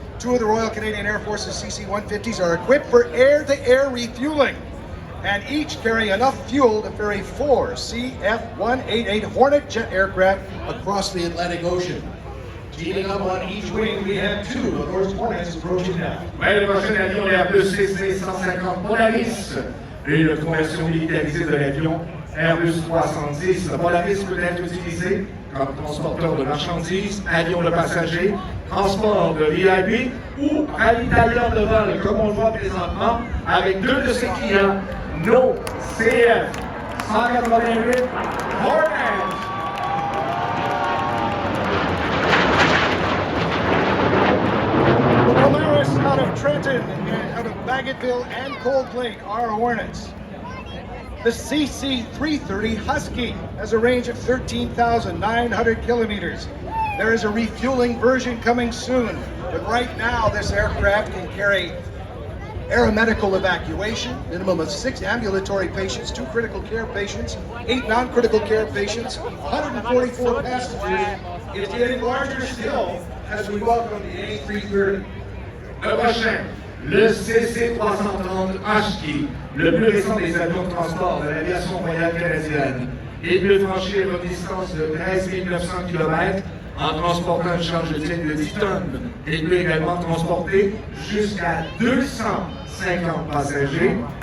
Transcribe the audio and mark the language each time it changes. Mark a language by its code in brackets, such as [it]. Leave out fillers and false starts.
[en] Two of the Royal Canadian Air Force's CC-150s are equipped for air-to-air refueling, and each carry enough fuel to ferry 4 CF-188 Hornet jet aircraft across the Atlantic Ocean. Teaming up on each wing, we have 2 of those Hornets approaching now. [fr] Ouais, le prochain avion est Airbus CC-150 Polaris, une conversion militarisée de l'avion Airbus 310. Le Polaris peut être utilisé comme transporteur de marchandises, avion de passagers, transport de VIP ou ravitailleur de vol, comme on le voit présentement, avec 2 de ses clients, nos CF-188 Hornets. [en] Polaris out of Trenton, and out of Bagotville and Cold Lake are Hornets. The CC-330 Husky has a range of 13,900 kilometers. There is a refueling version coming soon, but right now this aircraft can carry aeromedical evacuation, minimum of 6 ambulatory patients, 2 critical care patients, 8 non-critical care patients, 144 passengers. It's getting larger still as we welcome the A330. [fr] Le prochain, le CC-330 Husky, le plus récent des avions de transport de l'aviation royale canadienne. Il peut franchir une distance de 13 900 km en transportant une charge de 10 tonnes. Il peut également transporter jusqu'à 250 passagers.